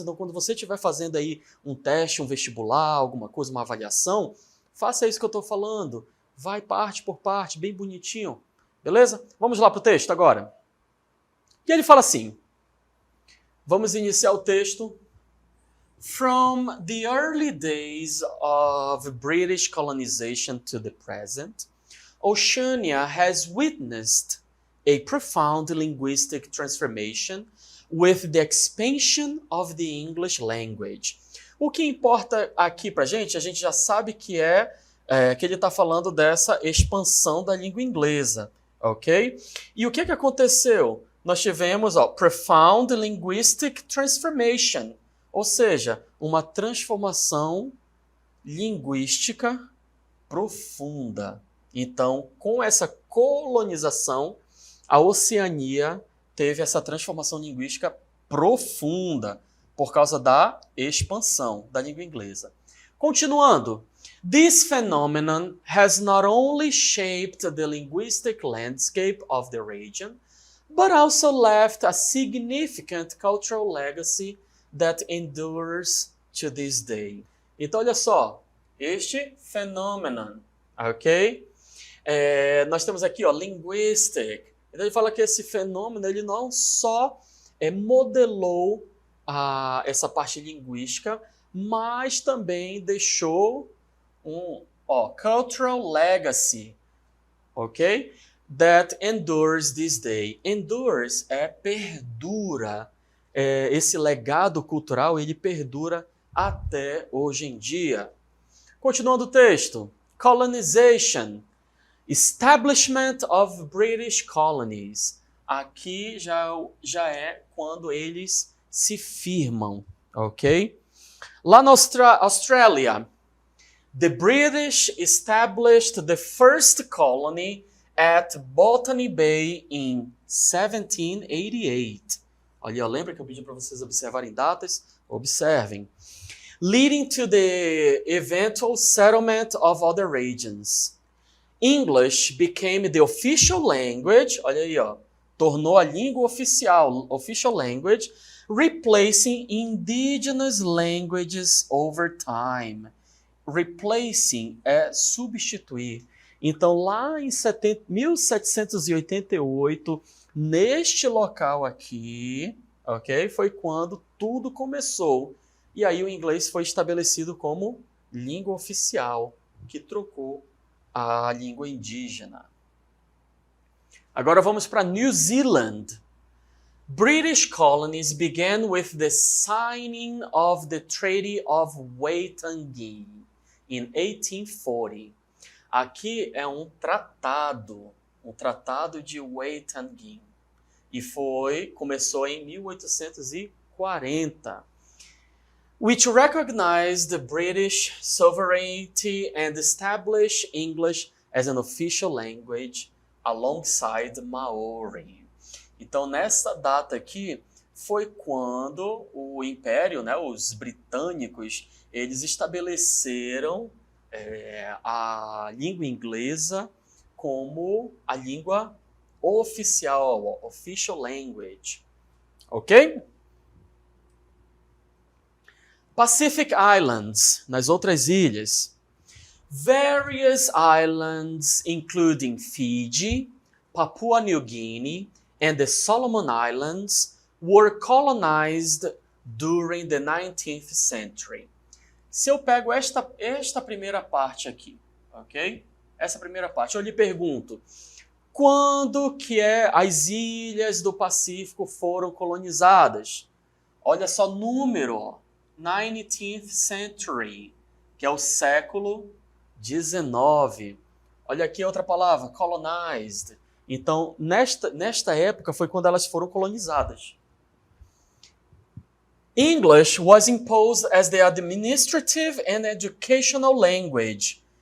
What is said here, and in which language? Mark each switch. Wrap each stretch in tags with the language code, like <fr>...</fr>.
<pt>Então, quando você estiver fazendo aí um teste, um vestibular, alguma coisa, uma avaliação, faça isso que eu estou falando. Vai parte por parte, bem bonitinho. Beleza? Vamos lá para o texto agora. E ele fala assim, vamos iniciar o texto.</pt> <en>From the early days of British colonization to the present, Oceania has witnessed a profound linguistic transformation with the expansion of the English language.</en> <pt>O que importa aqui pra gente, a gente já sabe que que ele está falando dessa expansão da língua inglesa, ok? E o que aconteceu? Nós tivemos</pt> <en>profound linguistic transformation,</en> <pt>ou seja, uma transformação linguística profunda. Então, com essa colonização, a Oceania teve essa transformação linguística profunda por causa da expansão da língua inglesa. Continuando,</pt> <en>this phenomenon has not only shaped the linguistic landscape of the region, but also left a significant cultural legacy that endures to this day.</en> <pt>Então, olha só, este phenomenon, ok? Nós temos aqui, linguistic. Então, ele fala que esse fenômeno, ele não só modelou essa parte linguística, mas também deixou um cultural legacy, ok?</pt> <en>That endures this day.</en> <pt>Endures perdura. Esse legado cultural, ele perdura até hoje em dia. Continuando o texto. Colonization.</pt> <en>Establishment of British colonies.</en> <pt>Aqui já é quando eles se firmam, ok? Lá na Austrália,</pt> <en>the British established the first colony at Botany Bay in 1788.</en> <pt>Olha, lembra que eu pedi para vocês observarem datas? Observem.</pt> <en>Leading to the eventual settlement of other regions. English became the official language,</en> <pt>olha aí, tornou a língua oficial,</pt> <en>official language, replacing indigenous languages over time.</en> <pt>Replacing é substituir. Então, lá em 1788, neste local aqui, ok, foi quando tudo começou. E aí o inglês foi estabelecido como língua oficial, que trocou a língua indígena. Agora vamos para New Zealand.</pt> <en>British colonies began with the signing of the Treaty of Waitangi in 1840.</en> <pt>Aqui é um tratado de Waitangi. E começou em 1840.</pt> <en>Which recognized the British sovereignty and established English as an official language alongside Maori.</en> <pt>Então, nessa data aqui, foi quando o Império, os britânicos, eles estabeleceram a língua inglesa como a língua oficial, official language. Ok? Pacific Islands, nas outras ilhas.</pt> <en>Various islands, including Fiji, Papua New Guinea, and the Solomon Islands, were colonized during the 19th century.</en> <pt>Se eu pego esta primeira parte aqui, ok? Essa primeira parte, eu lhe pergunto, quando que as ilhas do Pacífico foram colonizadas? Olha só o número, 19th century, que é o século 19. Olha aqui outra palavra, colonized. Então, nesta época foi quando elas foram colonizadas.</pt> <en>English was imposed as the administrative and educational language.</en>